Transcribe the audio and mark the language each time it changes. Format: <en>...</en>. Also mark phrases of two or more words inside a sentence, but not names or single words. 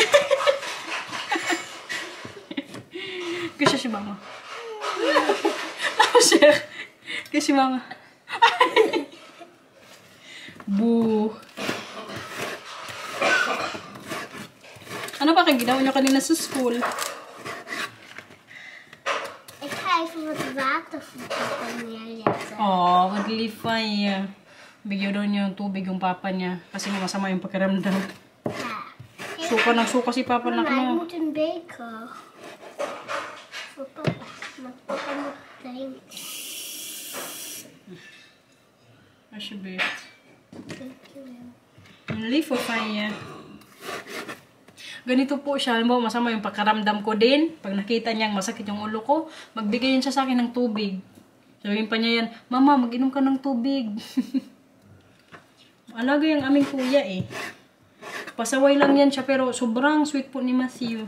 <tl>Kasi si mama. Tapos siya. Kasi si mama. Boo. Ano ba kang ginawa niyo kanina sa school?</tl> <nl>Ik ga even wat water voor papa neerzetten. Oh, wat lief van je.</nl> <tl>Bigyan daw niya yung tubig yung papa niya. Kasi masama yung pakiramdam.</tl> <nl>Ja.</nl> <tl>Suka ng suka si papa na</tl> <nl>Mama, ik mo. moet een beker. Voor papa. Want papa moet drinken. Alsjeblieft. Dankjewel. Ang lief van je.</nl> <tl>Ganito po siya. Alam mo, masama yung pakiramdam ko din. Pag nakita niyang masakit yung ulo ko, magbigay yun siya sa akin ng tubig. Sabihin pa niya yan, Mama, mag-inom ka ng tubig. Alaga yung aming kuya eh. Pasaway lang yan siya pero sobrang sweet po ni Matthew.</tl>